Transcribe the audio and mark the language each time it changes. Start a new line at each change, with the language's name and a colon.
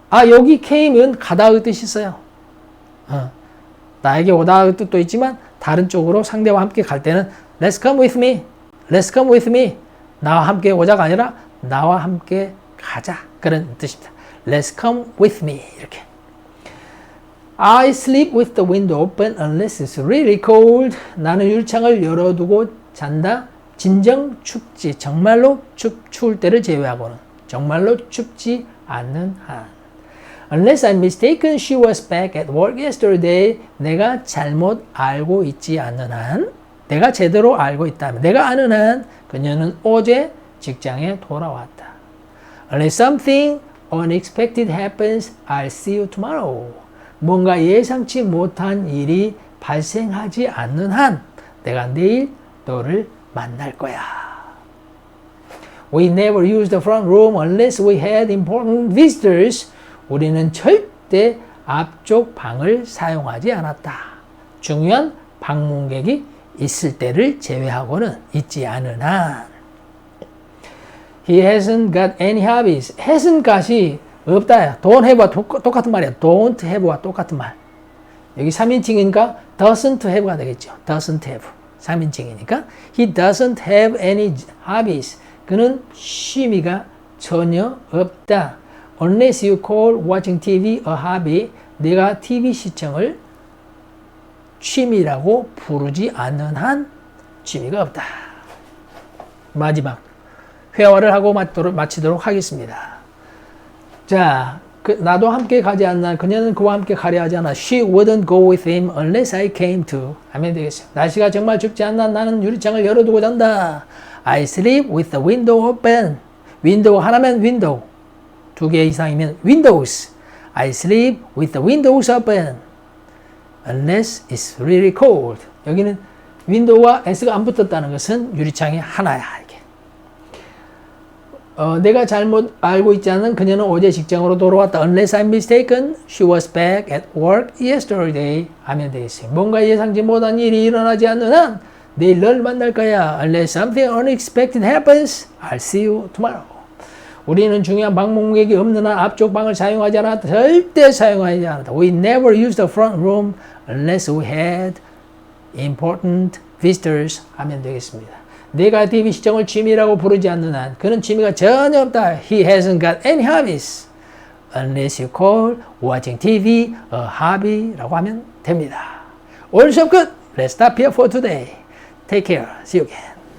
Korean: 여기 came은 가다의 뜻이 있어요. 나에게 오다의 뜻도 있지만 다른 쪽으로 상대와 함께 갈 때는
English: Let's come with me. Let's come with me.
Korean: 나와 함께 오자가 아니라 나와 함께 가자. 그런 뜻입니다.
English: Let's come with me.
Korean: 이렇게.
English: I sleep with the window open unless it's really cold.
Korean: 나는 유리창을 열어두고 잔다. 진정 춥지. 정말로 추울 때를 제외하고는. 정말로 춥지 않는 한.
English: Unless I'm mistaken, she was back at work yesterday.
Korean: 내가 잘못 알고 있지 않는 한. 내가 제대로 알고 있다면. 내가 아는 한 그녀는 어제 직장에 돌아왔다.
English: Unless something unexpected happens, I'll see you tomorrow.
Korean: 뭔가 예상치 못한 일이 발생하지 않는 한 내가 내일 너를 만날 거야.
English: We never used the front room unless we had important visitors.
Korean: 우리는 절대 앞쪽 방을 사용하지 않았다. 중요한 방문객이 있을 때를 제외하고는 있지 않은 한.
English: He hasn't got any hobbies.
Korean: hasn't got이 없다. don't have와 똑같은 말이야. don't have와 똑같은 말. 여기 3인칭이니까 doesn't have가 되겠죠.
English: doesn't have.
Korean: 3인칭이니까
English: he doesn't have any hobbies.
Korean: 그는 취미가 전혀 없다.
English: Unless you call watching TV a hobby.
Korean: 내가 TV 시청을 취미라고 부르지 않는 한 취미가 없다. 마지막 회화를 하고 마치도록 하겠습니다. 자, 나도 함께 가지 않나. 그녀는 그와 함께 가려 하지 않아.
English: She wouldn't go with him unless I came to.
Korean: 하면 되겠어요. 날씨가 정말 춥지 않나. 나는 유리창을 열어두고 잔다.
English: I sleep with the window open.
Korean: 윈도우 하나면 윈도우. 두 개 이상이면 windows.
English: I sleep with the windows open. Unless it's really cold.
Korean: 여기는 윈도우와 s가 안 붙었다는 것은 유리창이 하나야. 이게. 내가 잘못 알고 있지 않은 그녀는 어제 직장으로 돌아왔다.
English: Unless I'm mistaken, she was back at work yesterday.
Korean: 하면 되겠어요. 뭔가 예상치 못한 일이 일어나지 않는 한 내일 널 만날 거야.
English: Unless something unexpected happens, I'll see you tomorrow.
Korean: 우리는 중요한 방문객이 없는 한 앞쪽 방을 사용하지 않았다. 절대 사용하지 않았다.
English: We never used the front room unless we had important visitors.
Korean: 하면 되겠습니다. 내가 TV 시청을 취미라고 부르지 않는 한 그는 취미가 전혀 없다.
English: He hasn't got any hobbies unless you call watching TV a hobby
Korean: 라고 하면 됩니다. 오늘 수업 끝.
English: Let's stop here for today. Take care. See you again.